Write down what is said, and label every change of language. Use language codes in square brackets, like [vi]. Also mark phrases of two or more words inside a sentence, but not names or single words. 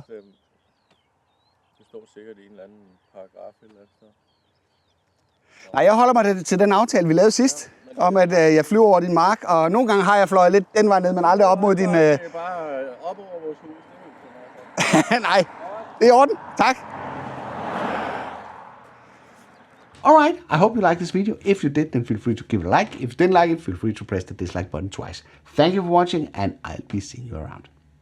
[da] Det står sikkert i en eller anden paragraf eller sådan. Nej, jeg holder mig til den aftale, vi lavede sidst, om at jeg flyver over din mark, og nogle gange har jeg fløjet lidt den vej ned, men aldrig op mod din... Det er bare op over vores hus, det er ikke Nej, det er i orden. Tak. [en] Alright, I hope you liked this video. If you did, then feel free to give it a like. If you didn't like it, feel free to press the dislike button twice. Thank you for watching, and I'll be seeing you around.